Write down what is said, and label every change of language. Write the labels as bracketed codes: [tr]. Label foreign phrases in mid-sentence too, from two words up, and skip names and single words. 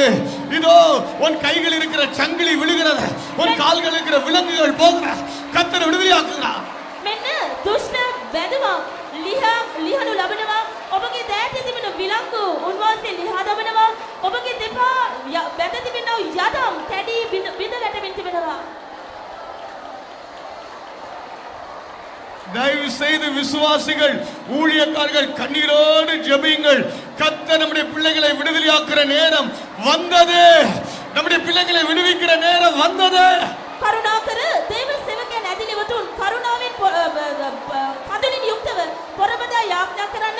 [ta] இதோ உன் கைகள் இருக்கிற சங்கிலி விழுகிறது, உன் கால்கள் இருக்கிற விலங்குகள் போகிறது. கர்த்தர் விடுதலையாக்குகிறார். [si] මෙන්න දුෂ්ට බැඳුම ලිහනු ලබනවා. ඔබගේ දෑතේ තිබෙන විලංගු උන්වහන්සේ ලිහා දමනවා. ඔබගේ දෙපා බැඳ තිබෙන යදම් කැඩි බිඳ වැටෙමින් තිබෙනවා. [ta] தயவு செய்து விசுவாசிகள், ஊழியக்காரர்கள் கண்ணீரோடு ஜெபியுங்கள். கர்த்தர் நம்முடைய பிள்ளைகளை விடுதலையாக்குற நேரம் வந்தது. நம்முடைய பிள்ளைகளை விடுவிக்கிற நேரம் வந்தது. [si] කරුණාකර දේව සේවකයන් ඇදිලිවතුන් කරුණාවෙන් කඳුලින් යුක්තව පොරබදා යාඥා කරන්න.